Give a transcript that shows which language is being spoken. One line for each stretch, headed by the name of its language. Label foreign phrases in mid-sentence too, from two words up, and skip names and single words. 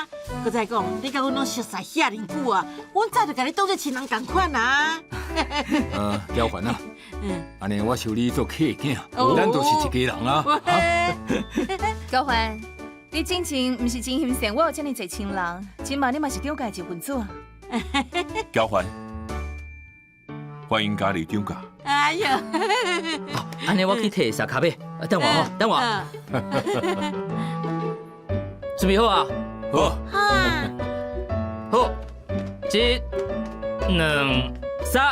Min Nan Chinese: 搁再讲，你甲阮拢熟识遐尼久啊，阮早就甲你当作亲人共款啊。交换啊！安尼我收你做客囝，咱都是一家人啊！交换，你之前毋是真欣赏我有遮尔侪亲人，今嘛你嘛是张家一份子啊！交换，欢迎加入张家。哎呦！安尼我去摕沙卡贝，等我吼，等我。准备好啊？好。好，一、两、三。